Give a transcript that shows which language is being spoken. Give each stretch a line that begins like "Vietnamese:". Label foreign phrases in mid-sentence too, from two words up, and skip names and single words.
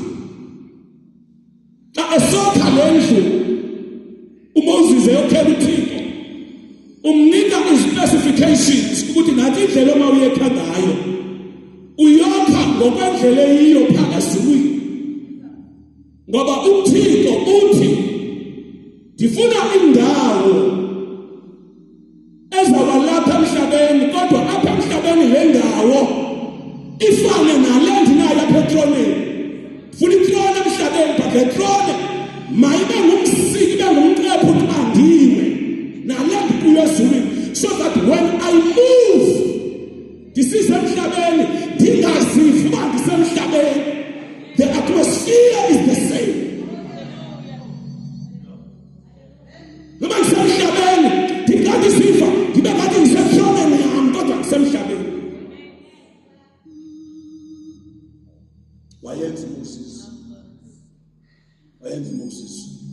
Xhosa: Xa esokha le ndlu uMoses eyokhela uThixo umnika i-specifications ukuthi nathi indlela uma uyekha ngayo uyokha ngokwendlela eyiyo phakazulwini, ngoba uThixo uthi ndifuna indawo ezabalapha emhlabeni, kodwa apha emhlabeni le ndawo ifane nale ndinayo apha etroneni. Ndifuna itrone emhlabeni, but le trone mayibe ngumsiki, ibe ngumqephu uqandiwe nale ndikuyo ezulwini,
English: so that when I move
Xhosa: ndisisemhlabeni ndingazivi uba ndisemhlabeni.
English: The atmosphere is the same.
Xhosa: Noma ndisemhlabeni ndingathi sifa ndibe ngathi ndisemhlabeni yami, kodwa ndisemhlabeni. Wayenza Moses.